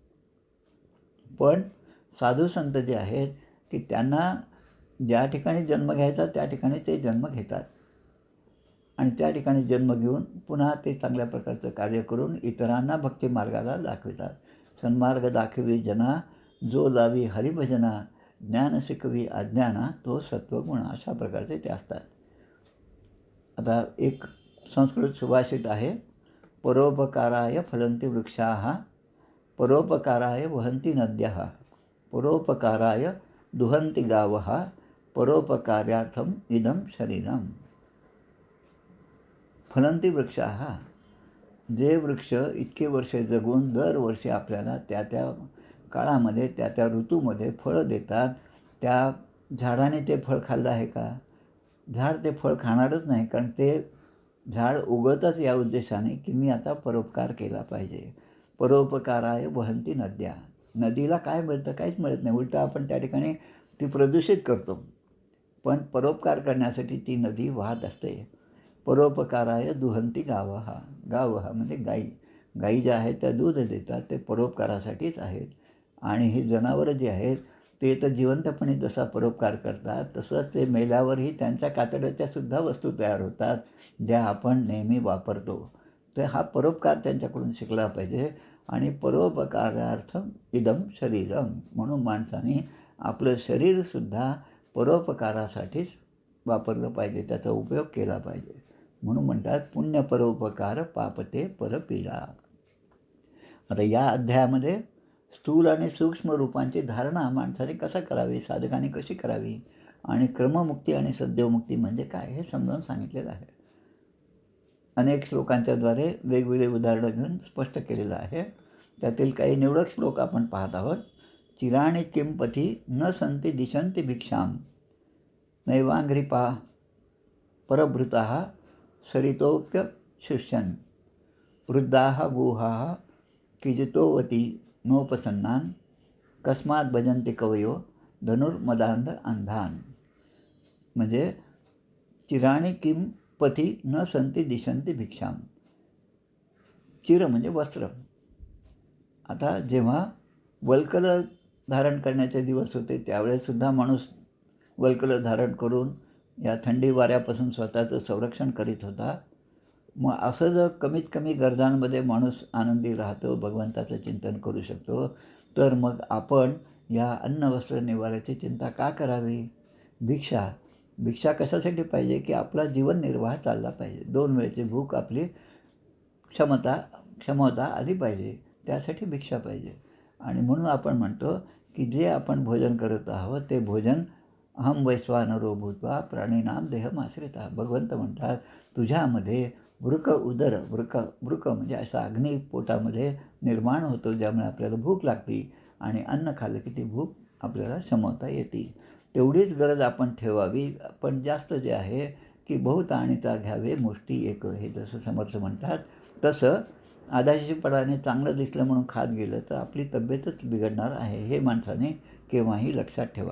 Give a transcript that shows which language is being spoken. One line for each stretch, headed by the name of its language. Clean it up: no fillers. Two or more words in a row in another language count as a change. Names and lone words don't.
Marathi: पण साधू संत जे आहेत की त्यांना ज्या ठिकाणी जन्म घ्यायचा त्या ठिकाणी ते जन्म घेतात आणि त्या ठिकाणी जन्म घेऊन पुन्हा ते चांगल्या प्रकारचं कार्य करून इतरांना भक्तिमार्गाला दाखवितात. सन्मार्ग दाखवी जना, जो लावी हरिभजना, ज्ञान शिकवी अज्ञाना, तो सत्वगुण. अशा प्रकारचे ते असतात. आता एक संस्कृत सुभाषित आहे,
Sanskrit: परोपकाराय फलन्ति वृक्षाः, परोपकाराय वहन्ति नद्यः, परोपकाराय दुहन्ति गावः, परोपकार्यार्थम इदं शरीरम. फलन्ति वृक्षाः,
Marathi: जे वृक्ष इतके वर्षे जगून दरवर्षी आपल्याला त्या त्या काळामध्ये त्या त्या ऋतूमध्ये फळं देतात, त्या झाडाने ते फळ खाल्लं आहे का? झाड ते फळ खाणारच नाही, कारण ते झाड उगवतच या उद्देशाने की मी आता परोपकार केला पाहिजे.
Sanskrit: परोपकाराय वहन्ति नद्या.
Marathi: नदीला काय मिळतं? काहीच मिळत नाही. उलटं आपण त्या ठिकाणी ती प्रदूषित करतो. पण परोपकार करण्यासाठी ती नदी वाहत असते.
Sanskrit: परोपकाराय दुहन्ति गावः.
Marathi: गावः म्हणजे गाई. गाई ज्या आहेत त्या दूध देतात, ते परोपकारासाठीच आहेत. आणि ही जनावरं जी आहेत ते तर जिवंतपणे जसा परोपकार करतात तसंच ते मेल्यावरही त्यांच्या कातड्याच्या सुद्धा वस्तू तयार होतात ज्या आपण नेहमी वापरतो. तर हा परोपकार त्यांच्याकडून शिकला पाहिजे आणि
Sanskrit: परोपकारार्थम इदं शरीरम.
Marathi: म्हणून माणसाने आपलं शरीरसुद्धा परोपकारासाठीच वापरलं पाहिजे, त्याचा उपयोग केला पाहिजे. म्हणून म्हणतात पुण्य परोपकार पापते परपीडा. आता या अध्यायामध्ये स्थूल आणि सूक्ष्म रूपांची धारणा माणसाने कसा करावी, साधकाने कशी करावी आणि क्रममुक्ती आणि सद्योमुक्ती म्हणजे काय हे समजावून सांगितलेलं आहे. अनेक श्लोकांच्याद्वारे वेगवेगळे उदाहरणं घेऊन स्पष्ट केलेलं आहे. त्यातील काही निवडक श्लोक आपण पाहत आहोत.
Sanskrit: चिराणि किं पथि न सन्ति दिशन्ति भिक्षां नैवाङ्घ्रिपा परभृताः सरितोऽप्यशुष्यन् वृद्धाः गुहाः किजितोवती नोपसन्नान् कस्मात् भजन्ति कवयो धनुर्मदान्ध अंधान. म्हणजे चिराणि किं पथि न सन्ति दिशन्ति भिक्षां.
Marathi: चिर म्हणजे वस्त्र. आता जेव्हा वल्कल धारण करण्याचे दिवस होते त्यावेळेसुद्धा माणूस वल्कल धारण करून या थंडी वाऱ्यापासून स्वतःचं संरक्षण करीत होता. मग असं जर कमीत कमी गरजांमध्ये माणूस आनंदी राहतो, भगवंताचं चिंतन करू शकतो, तर मग आपण या अन्न वस्त्र निवाऱ्याची चिंता का करावी. भिक्षा कशासाठी पाहिजे की आपला जीवननिर्वाह चालला पाहिजे. 2 वेळेची भूक आपली क्षमता आली पाहिजे, त्यासाठी भिक्षा पाहिजे. आणि म्हणून आपण म्हणतो की जे आपण भोजन करत आहोत ते भोजन
Sanskrit: अहम वैश्वानरो भूत्वा प्राणीनाम देहमाश्रिता.
Marathi: भगवंत म्हणतात तुझ्यामध्ये वृक म्हणजे असा अग्नी पोटामध्ये निर्माण होतो, ज्यामुळे आपल्याला भूक लागते आणि अन्न खाल्लं की ती भूक आपल्याला शमवता येते. तेवढीच गरज आपण ठेवावी. पण जास्त जे आहे की बहुत आणीता घ्यावे मुष्टी एक, हे जसं समर्थ म्हणतात तसं आदाशीपणाने चांगलं दिसलं म्हणून खात गेलं तर आपली तब्येतच बिघडणार आहे, हे माणसाने केव्हाही लक्षात ठेवा.